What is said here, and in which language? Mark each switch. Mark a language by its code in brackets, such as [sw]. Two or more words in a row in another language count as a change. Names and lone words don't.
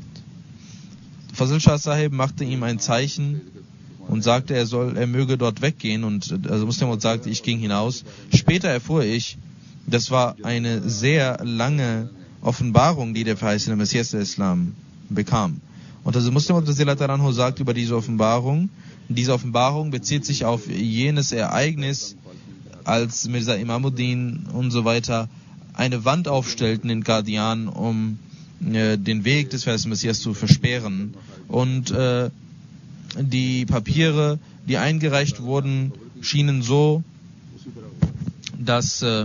[de] Fazl Shah Sahib machte ihm ein Zeichen und sagte, er möge dort weggehen, und also Muslim Maud sagte, ich ging hinaus. Später erfuhr ich, das war eine sehr lange Offenbarung, die der verheißene Messias al-Islam bekam. Und also Muslim Maud [ar] رضي الله تعالى عنه [de] sagt über diese Offenbarung bezieht sich auf jenes Ereignis, als Mirza Imamuddin und so weiter eine Wand aufstellten in Qadian, um den Weg des verheißenen Messias zu versperren. Und die Papiere, die eingereicht wurden, schienen so, dass